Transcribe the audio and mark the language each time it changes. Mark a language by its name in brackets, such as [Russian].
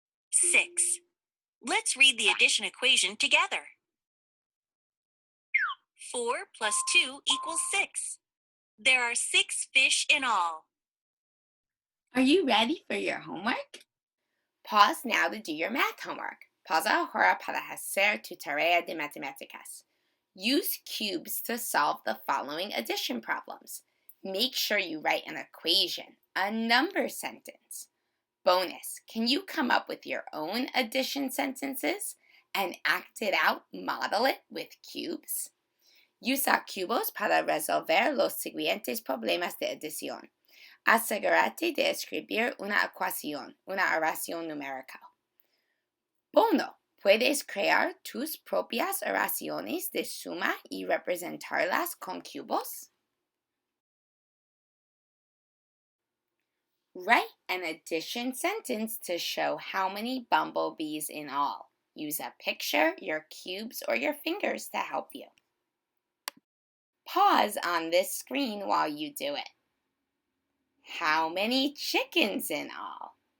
[English] 6. Let's read the addition equation together. 4 plus 2 equals 6. There are 6 fish in all. Are you ready for your homework? Pause now to do your math homework. [Spanish] Pausa ahora para hacer tu tarea de matemáticas. [English] Use cubes to solve the following addition problems. Make sure you write an equation, a number sentence. Bonus, can you come up with your own addition sentences and act it out, model it with cubes? [Spanish] Usa cubos para resolver los siguientes problemas de adición. Asegúrate de escribir una ecuación, una oración numérica. Bono, puedes crear tus propias oraciones de suma y representarlas con cubos. [English] Write an addition sentence to show how many bumblebees in all. Use a picture, your cubes, or your fingers to help you. Pause on this screen while you do it. How many chickens in all?